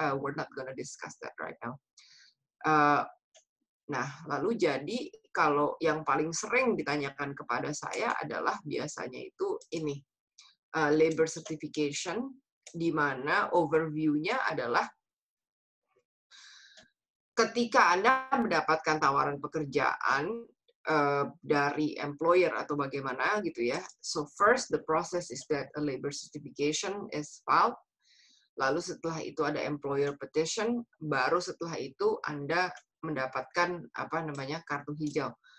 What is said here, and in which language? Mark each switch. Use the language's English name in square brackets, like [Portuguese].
[English] We're not gonna discuss that right now. [Indonesian] Nah, lalu jadi kalau yang paling sering ditanyakan kepada saya adalah biasanya itu ini, labor certification, di mana overview-nya adalah ketika Anda mendapatkan tawaran pekerjaan dari employer atau bagaimana gitu ya. [English] So first the process is that a labor certification is filed. [Indonesian] Lalu setelah itu ada employer petition, baru setelah itu Anda mendapatkan kartu hijau.